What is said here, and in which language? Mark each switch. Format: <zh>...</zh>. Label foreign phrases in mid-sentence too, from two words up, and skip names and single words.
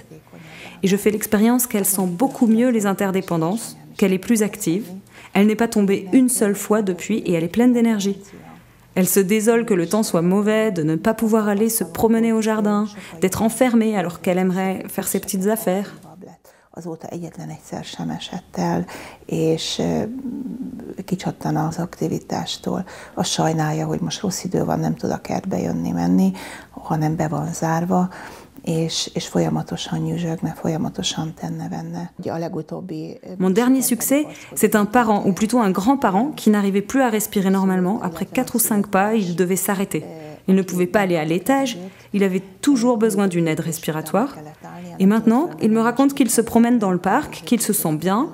<fr>Et je fais l'expérience qu'elle sent beaucoup mieux les interdépendances, qu'elle est plus active. Elle n'est pas tombée une seule fois depuis et elle est pleine d'énergie. Elle se désole que le temps soit mauvais, de ne pas pouvoir aller se promener au jardin, d'être enfermée alors qu'elle aimerait faire ses petites affaires.</fr> <hu>Azóta egyetlen egyszer sem esett el, és kicsattana az aktivitástól. Azt sajnálja, hogy most rossz idő van, nem tud a kertbe jönni-menni, hanem be van zárva, és folyamatosan nyüzsögne, folyamatosan tenne-venne.</hu> <fr>Mon dernier succès, c'est un parent, ou plutôt un grand-parent, qui n'arrivait plus à respirer normalement. Après 4 ou 5 pas, il devait s'arrêter. Il ne pouvait pas aller à l'étage, il avait toujours besoin d'une aide respiratoire. Et maintenant, il me raconte qu'il se promène dans le parc, qu'il se sent bien.</fr>